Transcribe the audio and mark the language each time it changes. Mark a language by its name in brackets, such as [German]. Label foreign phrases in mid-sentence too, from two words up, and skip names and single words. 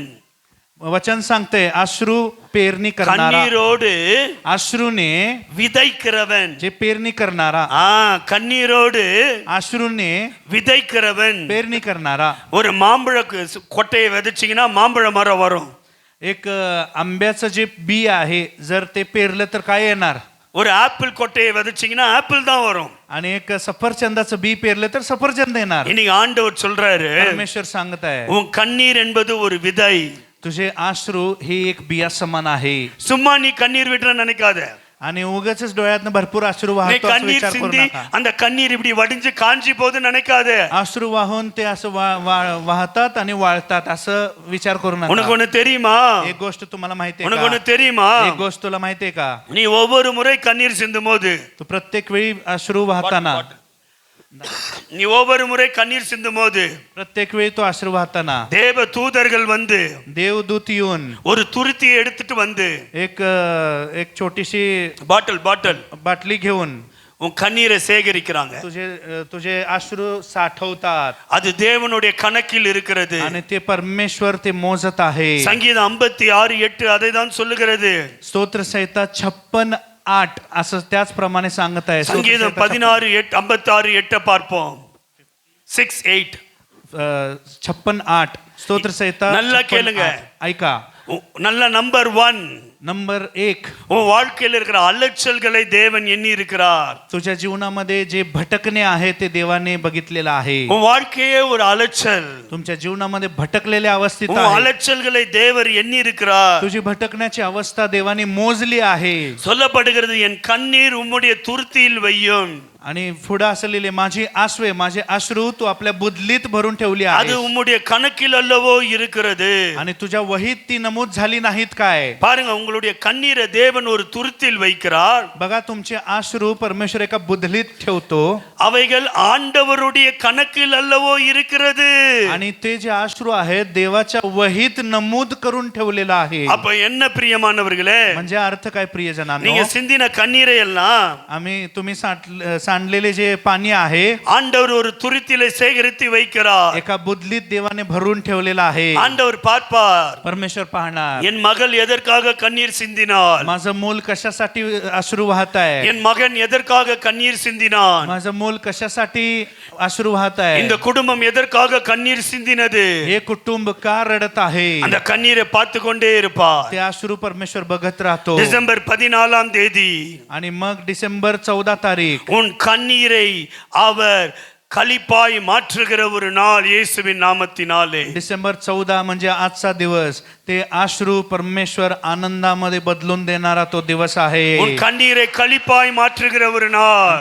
[Marathi] वचन सांगते, अश्रू पेरणी करणारा. [Tamil] கண்ணீரோடு [Marathi] अश्रूने [Tamil] விதைக்கிறவன். [Marathi] जे पेरणी करणारा, [Tamil] கண்ணீரோடு [Marathi] अश्रूने [Tamil] விதைக்கிறவன். [Marathi] पेरणी करणारा. [Tamil] ஒரு மாம்பழ கொட்டையை விதைச்சீங்கன்னா மாம்பழ மரம் வரும். [Marathi] एक आंब्याचं जे बी आहे, जर ते पेरलं तर काय येणार? [Tamil] ஒரு ஆப்பிள் கொட்டையை விதைச்சீங்கன்னா ஆப்பிள் தான் வரும். [Marathi] आणि एक सफरचंदाचं बी पेरलं तर सफरचंद येणार. [Tamil] இன்னைக்கு ஆண்டவர் சொல்றாரு, [Marathi] परमेश्वर सांगत आहे, [Tamil] உன் கண்ணீர் என்பது ஒரு விதை. [Marathi] तुझे अश्रू ही एक बिया समान आहे. [Tamil] சும்மா நீ கண்ணீர் விட்டுற நினைக்காத. [Marathi] आणि उगाचच डोळ्यातनं भरपूर अश्रू [Tamil] நீ [Marathi] वाहतो असं [Tamil] கண்ணீர் [Marathi] विचार करू [Tamil] சிந்தி [Marathi] नका. [Tamil] அந்த கண்ணீர் இப்படி வடிஞ்சு காஞ்சி போகுது நினைக்காத. [Marathi] अश्रू वाहून ते असं वाहतात आणि वाळतात असं विचार करू [Tamil] உனக்கு [Marathi] नका. [Tamil] ஒண்ணு தெரியுமா? [Marathi] एक गोष्ट तुम्हाला माहिती [Tamil] உனக்கு [Marathi] आहे [Tamil] ஒண்ணு [Marathi] का? [Tamil] தெரியுமா? [Marathi] एक गोष्ट तुला माहिती आहे का? [Tamil] நீ ஒவ்வொரு முறை கண்ணீர் சிந்தும் போது, [Marathi] तू प्रत्येक वेळी अश्रू वाहताना, [Tamil] நீ ஒவ்வொரு முறை கண்ணீர் சிந்தும் போது [Marathi] प्रत्येक वेळी तो अश्रू वाहताना [Tamil] தேவ தூதர்கள் வந்து [Marathi] देवदूत येऊन [Tamil] ஒரு துருத்தியை எடுத்துட்டு வந்து [Marathi] एक छोटीशी [Tamil] பாட்டில் [Marathi] बाटली घेऊन [Tamil] உன் கண்ணீரை சேகரிக்கிறாங்க. [Marathi] तुझे अश्रू साठवतात. [Tamil] அது தேவனுடைய கணக்கில் இருக்கிறது. [Marathi] आणि ते परमेश्वर ते मोजत आहे. [Tamil] சங்கீதம் 56:8 அதை தான் சொல்லுகிறது. [Marathi] स्तोत्र संहिता 56:8 असं त्याचप्रमाणे सांगत आहे. [Tamil] சங்கீதம் 56:8 பார்ப்போம். 6:8 [Marathi] 56:8 स्तोत्र संहिता. [Tamil] நல்லா கேளுங்க, [Marathi] ऐका. [Tamil] நல்ல நம்பர் 1, [Marathi] नंबर 1, [Tamil] உன் வாழ்க்கையில் இருக்கிற அலைச்சல்களை தேவன் எண்ணி இருக்கிறார். [Marathi] तुझ्या जीवनामध्ये जे भटकणे आहे ते देवाने बघितलेलं आहे. [Tamil] உன் வாழ்க்கையே ஒரு அலைச்சல். [Marathi] तुमच्या जीवनामध्ये भटकलेल्या अवस्थेत [Tamil] உன் [Marathi] आहे. [Tamil] அலைச்சல்களை தேவர் எண்ணி இருக்கிறார். [Marathi] तुझी भटकण्याची अवस्था देवाने मोजली आहे. [Tamil] சொல்லப்படுகிறது, என் கண்ணீர் உம்முடைய துருத்தியில் வையும். [Marathi] आणि पुढे असलेले माझी आसवे, माझे अश्रू तू आपल्या बुदलीत भरून ठेवली [Tamil] அது [Marathi] आहे. [Tamil] உம்முடைய கணக்கில் அல்லவோ இருக்கிறது. [Marathi] आणि तुझ्या वहीत ती नमूद झाली नाहीत काय? [Tamil] பாருங்க, உங்களுடைய கண்ணீரை தேவன் ஒரு துருத்தில் வைக்கிறார். [Marathi] बघा तुमचे अश्रू परमेश्वर एका बुधलीत ठेवतो [Tamil] அவைகள் ஆண்டவருடைய கணக்கில் அல்லவோ இருக்கிறது. [Marathi] आणि ते जे अश्रू आहेत देवाच्या वहीत नमूद करून ठेवलेलं आहे. [Tamil] அப்ப என்ன பிரியமானவர்களே, [Marathi] म्हणजे अर्थ काय प्रियजनांनो, [Tamil] நீங்க சிந்தின கண்ணீரை எல்லாம் [Marathi] आम्ही तुम्ही सांडलेले जे पाणी आहे [Tamil] ஆண்டவர் ஒரு துருத்திலே சேகரித்து வைக்கிறார். [Marathi] एका बुदलीत देवाने भरून ठेवलेलं आहे. [Tamil] ஆண்டவர் பார்ப்பார், [Marathi] परमेश्वर पाहणार [Tamil] என் மகள் எதற்காக கண்ணீர் சிந்தினாள், [Marathi] माझं मूल कशासाठी अश्रू वाहत आहे, [Tamil] என் மகன் எதற்காக கண்ணீர் சிந்தினான், [Marathi] माझं मूल कशासाठी अश्रू वाहत आहे, [Tamil] இந்த குடும்பம் எதற்காக கண்ணீர் சிந்தினது. [Marathi] हे कुटुंब का रडत आहे. [Tamil] அந்த கண்ணீரை பார்த்து கொண்டே இருப்பார். [Marathi] ते अश्रू परमेश्वर बघत राहतो. [Tamil] டிசம்பர் 14 தேதி [Marathi] आणि मग डिसेंबर 14 तारीख [Tamil] உன் கண்ணீரை அவர் களிப்பாய் மாற்றுகிற ஒரு நாள் இயேசுவின் நாமத்தினாலே. [Marathi] डिसेंबर 14 म्हणजे आजचा दिवस. ते अश्रू परमेश्वर आनंदामध्ये बदलून देणारा तो दिवस आहे. [Tamil] உன் கண்ணீரை களிப்பாய் மாற்றுகிற ஒரு நாள்